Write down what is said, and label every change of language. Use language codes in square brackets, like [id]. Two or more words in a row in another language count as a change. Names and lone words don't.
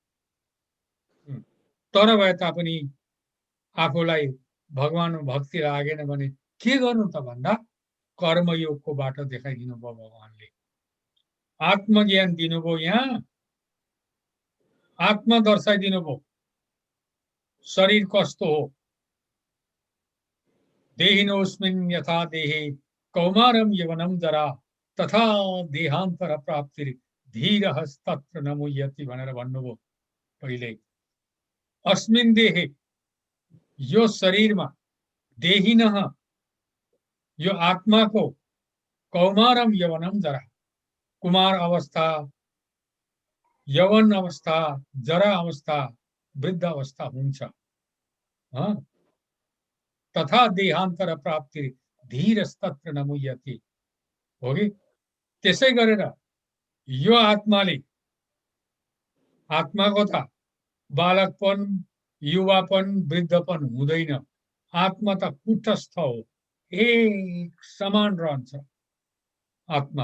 [ne] तर भए तापनि आफूलाई भगवान भक्ति लागेन भने के गर्नु त भन्दा कर्मयोगको बाटो देखाइदिनु भयो भगवानले। आत्मज्ञान दिनुभयो, यहाँ आत्मा दर्शाइदिनु भयो, शरीर कस्तो हो। [sa] देहिनोऽस्मिन् यथा देहे कौमारं यवनं जरा तथा देहान्तर प्राप्ति धीरस्तत्र न मुह्यति [ne] भनेर भन्नुभयो पहिले। [sa] अस्मिन् देहे, [ne] यो शरीरमा, देहिनः, यो आत्माको [sa] कौमारम यवनम जरा, [ne] कुमार अवस्था, यवन अवस्था, जरा अवस्था, वृद्ध अवस्था हुन्छ। [sa] तथा देहान्तर प्राप्ति धीरस्तत्र न मुह्यति, [ne] हो कि त्यसै गरेर यो आत्माले, आत्माको त बालकपन, युवापन, वृद्धपन हुँदैन। आत्मा त कुटस्थ हो, एक समान रहन्छ आत्मा।